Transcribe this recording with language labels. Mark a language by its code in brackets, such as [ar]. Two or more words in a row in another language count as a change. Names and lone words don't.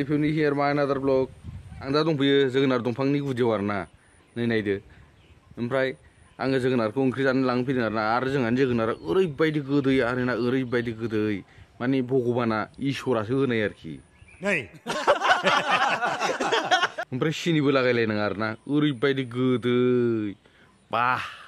[en] If you new here, my another vlog. [brx] Ang दा दंफैयो जोगोनार दंफांनि गुदियाव आरोना नै नायदो ओमफ्राय आङो जोगोनारखौ ओंख्रि जानो लांनो फैदों आरोना आरो जोंहानि जोगोनारा ओरैबायदि गोदै आरोना ओरैबायदि गोदै माने भगबाना इसोरासो होनाय आरोखि ओमफ्राय सिनिबो लागायलायनाङा आरोना ओरैबायदि गोदै बाह